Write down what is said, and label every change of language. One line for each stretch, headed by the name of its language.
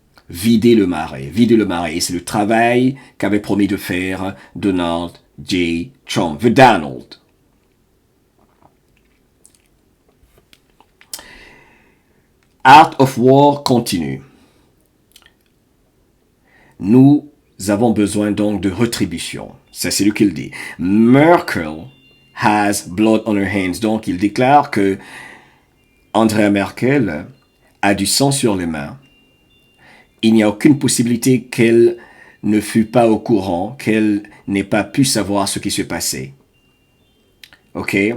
French: Vider le marais. Et c'est le travail qu'avait promis de faire Donald J. Trump. The Donald. Art of War continue. Nous avons besoin donc de rétribution. Ça, c'est lui qui le dit.
English: Merkel has blood on her hands.
French: Donc, il déclare que Angela Merkel a du sang sur les mains. Il n'y a aucune possibilité qu'elle ne fût pas au courant, qu'elle n'ait pas pu savoir ce qui se passait. Ok?